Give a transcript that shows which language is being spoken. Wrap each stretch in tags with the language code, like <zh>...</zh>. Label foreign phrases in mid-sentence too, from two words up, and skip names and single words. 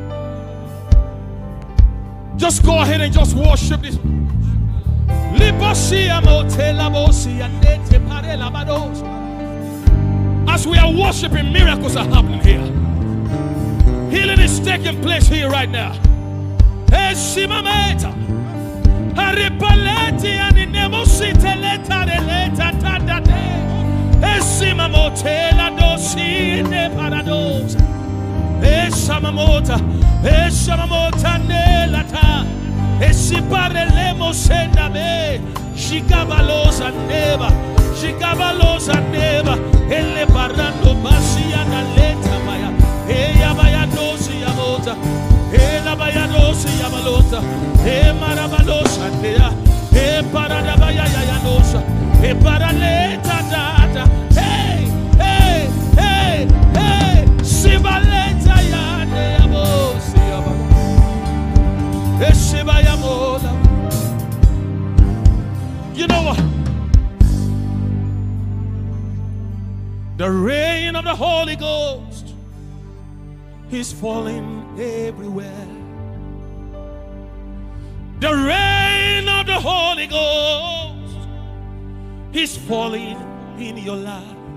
<en>Just go ahead and just worship this. As we are worshiping, miracles are happening here. Healing is taking place here right now. Esimameta. Haripaleti animosite leta releta tadade. Esimamotela dosi ne parados. Esamamota, Esamamota nelata, Esiparelemo sendabe, Shikabalosa neva, Shikabalosa neva, Elle parando basia na leta maya, Eya baya dosi yamota, Ela baya dosi yamalota, E marabalosa nea, E parada baya yanosa, E paraleta data, hey, hey, hey, hey, Sibaleta yane yabosi yamama, Eshiba yamola. You know what? The rain of the Holy Ghost is falling everywhere. The rain of the Holy Ghost is falling in your life.</en>